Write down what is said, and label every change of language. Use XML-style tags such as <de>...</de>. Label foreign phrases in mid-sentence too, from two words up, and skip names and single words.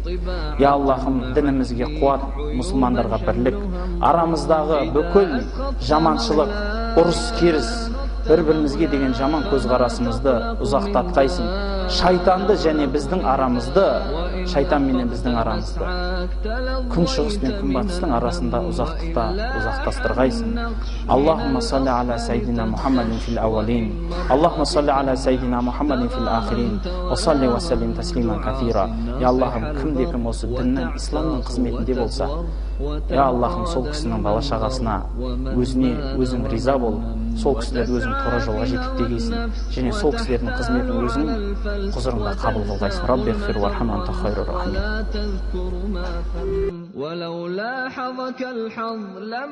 <kk>Я Аллахым, дінімізге қуат, мұсылмандарға бірлік, арамыздағы бүкіл жаманшылық, ұрыс керіс, бір-бірімізге деген жаман көзқарасымызды ұзақтатқайсың. Шайтанды және біздің арамызды, шайтан менен біздің арамызды, күн шығыс пен күн батыстың арасында ұзақтастырғайсың.</kk> <ar>اللهم صل على سيدنا محمد في الأولين، اللهم صل على سيدنا محمد في الآخرين، وصل وسلم تسليما كثيرا.</ar> <kk>Я Аллахым, кім осы діннің, исламның қызметінде болса, я Аллахым, сол кісінің бала-шағасына өзің риза бол, сол кісілерді өзің тура жолға жетектегейсің, және сол кісілердің қызметін өзің құзырыңда қабыл қылғайсың.</kk> <ar>رب اغفر وارحم أنت خير راحم.</ar>